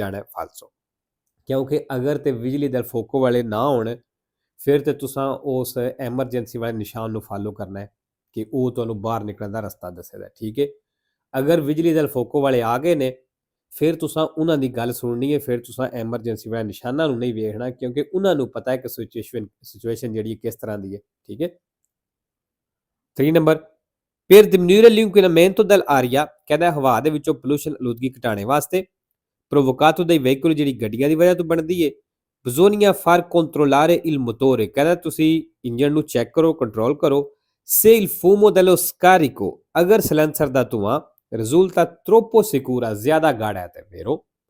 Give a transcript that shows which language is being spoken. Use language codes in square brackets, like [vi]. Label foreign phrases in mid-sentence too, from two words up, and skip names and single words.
[pa] ਜਾਣਾ ਫਾਲਸੋ ਕਿਉਂਕਿ ਅਗਰ ਤੇ ਬਿਜਲੀ ਦਲ ਫੋਕੋ ਵਾਲੇ ਨਾ ਹੋਣ ਫਿਰ ਤੇ ਤੁਸੀਂ ਉਸ ਐਮਰਜੈਂਸੀ ਵਾਲੇ ਨਿਸ਼ਾਨ ਨੂੰ ਫਾਲੋ ਕਰਨਾ ਹੈ ਕਿ ਉਹ ਤੁਹਾਨੂੰ ਬਾਹਰ ਨਿਕਲਣ ਦਾ ਰਸਤਾ ਦੱਸੇਗਾ ਠੀਕ ਹੈ ਅਗਰ ਬਿਜਲੀ ਦਲ ਫੋਕੋ ਵਾਲੇ ਆ ਗਏ ਨੇ ਫਿਰ ਤੁਸੀਂ ਉਹਨਾਂ ਦੀ ਗੱਲ ਸੁਣਨੀ ਹੈ ਫਿਰ ਤੁਸੀਂ ਐਮਰਜੈਂਸੀ ਵਾਲੇ ਨਿਸ਼ਾਨਾਂ ਨੂੰ ਨਹੀਂ ਵੇਖਣਾ ਕਿਉਂਕਿ ਉਹਨਾਂ ਨੂੰ ਪਤਾ ਹੈ ਕਿ ਸਿਚੁਏਸ਼ਨ ਜਿਹੜੀ ਕਿਸ ਤਰ੍ਹਾਂ ਦੀ ਹੈ ਠੀਕ ਹੈ 3 ਨੰਬਰ [it] per diminuire l'inquinamento dell'aria [pa] ਕਹਿੰਦਾ ਹਵਾ ਦੇ ਵਿੱਚੋਂ ਪੋਲੂਸ਼ਨ ਆਲੂਦਗੀ ਘਟਾਉਣ ਵਾਸਤੇ [it] provocato dai veicoli [pa] ਜਿਹੜੀ ਗੱਡੀਆਂ ਦੀ ਵਜ੍ਹਾ ਤੋਂ ਬਣਦੀ ਹੈ [it] bisogna far controllare il motore [pa] ਕਹਿੰਦਾ ਤੁਸੀਂ ਇੰਜਨ ਨੂੰ ਚੈੱਕ ਕਰੋ ਕੰਟਰੋਲ ਕਰੋ [it] se il fumo dello scarico [pa] ਅਗਰ ਸਿਲੰਸਰ ਦਾ ਧੂਆਂ [it] risulta troppo sicura [pa] ਜ਼ਿਆਦਾ ਗਾੜਾ ਹੈ ਤੇ vero